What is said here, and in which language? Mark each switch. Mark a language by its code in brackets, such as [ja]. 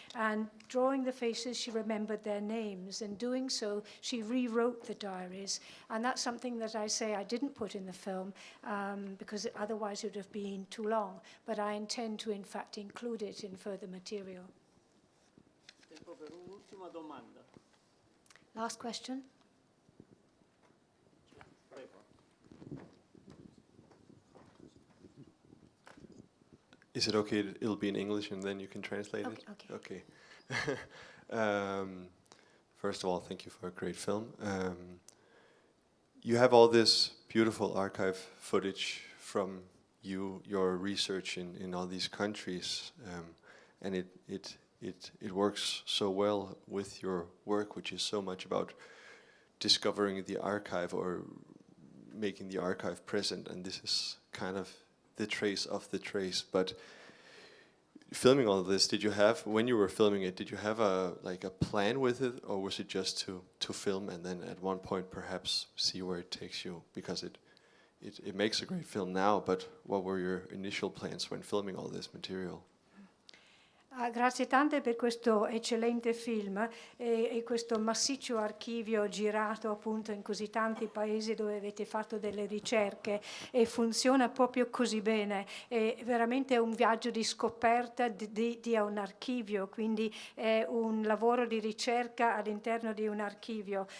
[en] And drawing the faces, she remembered their names. And doing so, she rewrote the diaries. And that's something that I say I didn't put in the film, because otherwise it would have been too long. But I intend to, in fact, include it in further material. [it] Tempo per un'ultima domanda. [en] Last question. Is it okay? It'll be in English and then you can translate it? Okay. First of all, thank you for a great film. You have all this beautiful archive footage from your research in all these countries, and it works so well with your work, which is so much about discovering the archive or making the archive present, and this is kind of the trace of the trace. But filming all of this, did you have, when you were filming it, did you have a plan with it, or was it just to film and then at one point perhaps see where it takes you? Because it makes a great film now, but what were your initial plans when filming all this material? [it] Grazie tante per questo eccellente film e questo massiccio archivio girato appunto in così tanti paesi dove avete fatto delle ricerche, e funziona proprio così bene. È veramente un viaggio di scoperta di un archivio, quindi è un lavoro di ricerca all'interno di un archivio.